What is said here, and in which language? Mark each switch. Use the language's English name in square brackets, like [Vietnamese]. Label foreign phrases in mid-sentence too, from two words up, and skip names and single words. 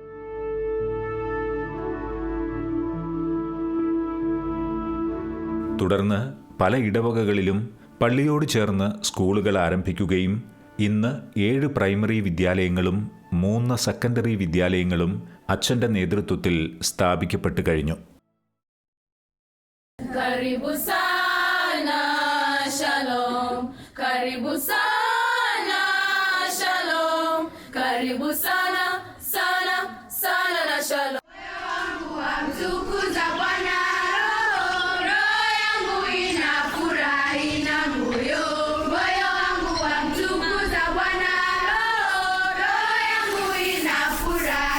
[Malayalam] തുടർന്ന് പല ഇടവകകളിലും പള്ളിയോട് ചേർന്ന് സ്കൂളുകൾ ആരംഭിക്കുകയും ഇന്ന് 7 പ്രൈമറി വിദ്യാലയങ്ങളും 3 സെക്കൻഡറി വിദ്യാലയങ്ങളും അച്ഛൻ്റെ നേതൃത്വത്തിൽ സ്ഥാപിക്കപ്പെട്ടു കഴിഞ്ഞു. [Swahili] Karibu sana, shalom. Karibu sana, shalom. Karibu sana, sana, sana na shalom. Mtukuza Bwana roho yangu inafurahi na moyo wangu wamtukuza Bwana roho yangu inafurahi.